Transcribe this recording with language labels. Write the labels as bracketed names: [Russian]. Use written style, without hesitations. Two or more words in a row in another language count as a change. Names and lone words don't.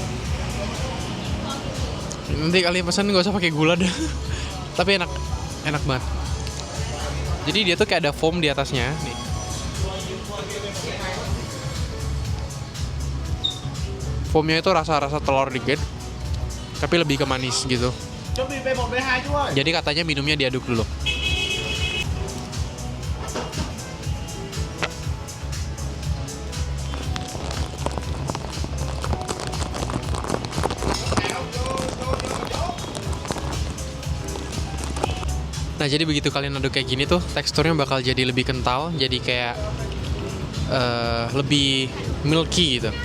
[Indonesian] Nanti kalian pesan nggak usah pakai gula dah. Tapi enak, enak banget. Jadi dia tuh kayak ada foam di atasnya. Nih. Foamnya itu rasa-rasa telur dikit, tapi lebih ke manis gitu. [Vietnamese] Chuẩn bị V1 V2 chú ơi. [Indonesian] Jadi katanya minumnya diaduk dulu. Nah, jadi begitu kalian aduk kayak gini tuh, teksturnya bakal jadi lebih kental, jadi kayak lebih milky gitu.